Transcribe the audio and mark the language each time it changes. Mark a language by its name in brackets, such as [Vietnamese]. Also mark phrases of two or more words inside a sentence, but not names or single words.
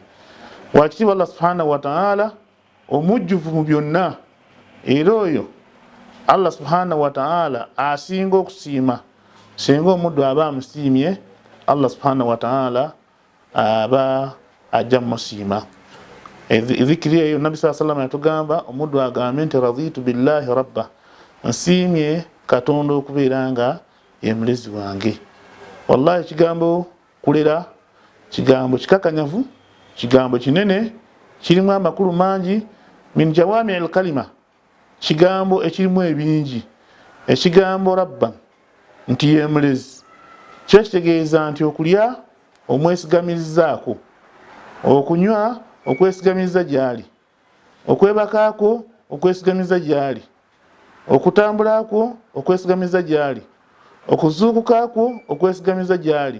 [Ganda] Wakitiibwa Allah [Arabic] سبحانه وتعالى [Ganda] omujjuvu mu byonna, era oyo Allah [Arabic] سبحانه وتعالى [Ganda] asinga okusiima. Singa omuddu aba amusiimye, Allah [Arabic] سبحانه وتعالى [Ganda] aba ajja musiima. Dhikiri eyo Nabi [Arabic] صلى الله عليه وسلم [Ganda] yatugamba omuddu agambe nti [Arabic] رضيت بالله ربا, [Ganda] nsiimye Katonda okubeera nga ye mulezi wange. Wallahi kigambo kulera kigambo kikakanyavu, kigambo kinene, kirimu amakulu mangi, [Arabic] من جوامع الكلم, [Ganda] kigambo ekirimu ebingi. Ekigambo rabban nti ye mulezi kyo kitegeeza nti okulya omwesigamizaako, okunywa okwesigamiza gyali, okwebakaako okwesigamiza gyali, okutambulaako okwesigamiza gyali, okuzuukukaako okwesigamiza gyali.